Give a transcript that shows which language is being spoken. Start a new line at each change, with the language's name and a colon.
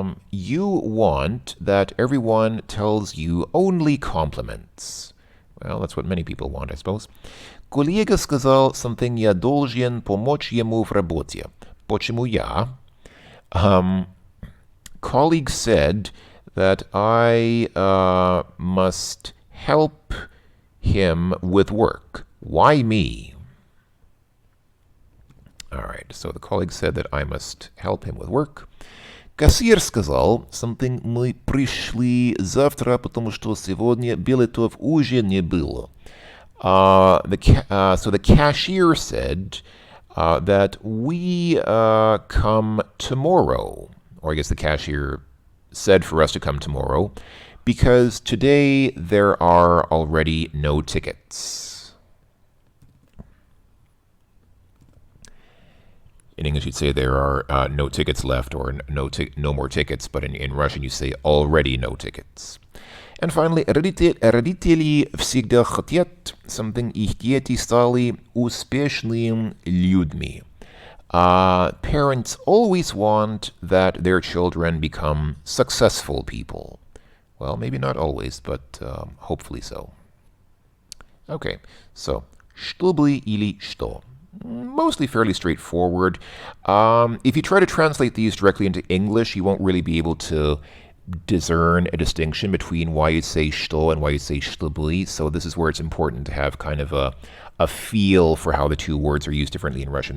English: You want that everyone tells you only compliments. Well, that's what many people want, I suppose.
Russian: Коллега сказал
English: something,
Russian: я должен помочь ему в работе. Почему я?
English: Colleague said that I must help him with work. Why me? All right, so the colleague said that I must help him with work.
Russian: Кассир сказал
English: something,
Russian: мы пришли завтра, потому что сегодня билетов уже не было.
English: So the cashier said that we come tomorrow, or I guess the cashier said for us to come tomorrow, because today there are already no tickets. In English, you'd say there are no tickets left, or no more tickets, but in Russian, you say already no tickets. And finally,
Russian: родители всегда хотят,
English: something,
Russian: их дети стали успешными людьми.
English: Parents always want that their children become successful people. Well, maybe not always, but hopefully so. Okay, so,
Russian: чтобы или что?
English: Mostly fairly straightforward. If you try to translate these directly into English, you won't really be able to discern a distinction between why you say
Russian: что
English: and why you say
Russian: чтобы.
English: So this is where it's important to have kind of a feel for how the two words are used differently in Russian.